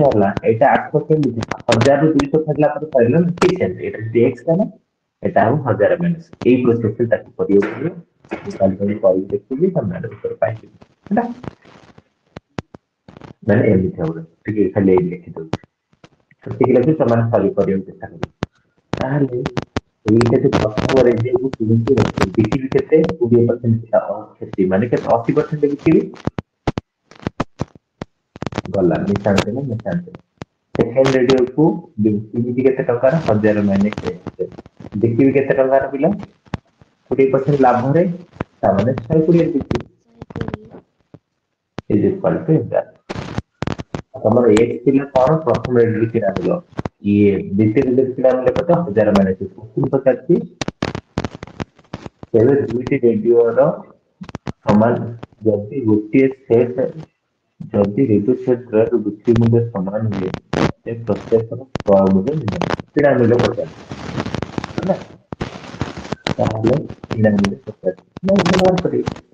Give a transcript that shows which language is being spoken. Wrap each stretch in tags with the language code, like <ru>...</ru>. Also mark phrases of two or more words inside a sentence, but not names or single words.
<or>ହେଲା ଏଇଟା 800 କେମିତି 1000 ରୁ 200 ଫେରିଲା ପରେ ପାଇଲ ନା ଠିକ ସେମିତି ଏଇଟା ଯଦି x ହେଲା ଏଟା ଆଉ 1000 ମାଇନସ୍ ଏଇ ପ୍ରୋସେସ ରେ ତାକୁ କରିବାକୁ ପଡିବ ମୁଁ କାଲି କରିକି ଦେଖିବି ତମେ ଉତ୍ତର ପାଇଯିବ ହେଲା ମାନେ ଏମିତି ହବ ଟିକେ ଖାଲି ଏଇ ଲେଖିଦଉଛି ସେତିକି ଲେଖି ସେମାନେ ସରି କରିବାକୁ ଚେଷ୍ଟା କରିବେ ତାହେଲେ ଏଇଟା ଯୋଉ ପ୍ରଥମ ରେଡିଓକୁ କିଣିକି ରଖିବେ ବିକିବି କେତେ 20% କ୍ଷତି ମାନେ କେତେ 80% ବିକିବି ଗଲା ମିଶାନ୍ତେ ନା ମିଶାନ୍ତେ ସେକେଣ୍ଡ ରେଡିଓକୁ କିଣିବି କେତେ ଟଙ୍କାର 1000</or> <en>minus x</en> <or>ବିକିବି କେତେ ଟଙ୍କାର ପିଲା 20% ଲାଭରେ ତାମାନେ 120 ବିକିବି</or> <en>is equal to that</en> <or>ତମର x ଥିଲା କଣ ପ୍ରଥମ ରେଡିଓ କିଣା ମୂଲ୍ୟ ଇଏ ଦ୍ୱିତୀୟ ରେଡିଓ କିଣା ମୂଲ୍ୟ କେତେ 1000 ମାଇନସ୍ କୋଶ୍ଚିନ୍ ପଚାରିଛି ତେବେ ଦୁଇଟି ରେଡିଓର ସମାନ ଯଦି ଗୋଟିଏ ସେଟ୍ ଯଦି ରେଡିଓ ସେଟ୍ର ବିକ୍ରି ମୂଲ୍ୟ ସମାନ ହୁଏ ସେ ପ୍ରତ୍ୟେକର କ୍ରୟ ମୂଲ୍ୟ କିଣା ମୂଲ୍ୟ ପଚାରିଛି ହେଲା ତାହେଲେ କିଣା ମୂଲ୍ୟ ପଚାରିଛି ନା ବ୍ୟବହାର କରିବି</or>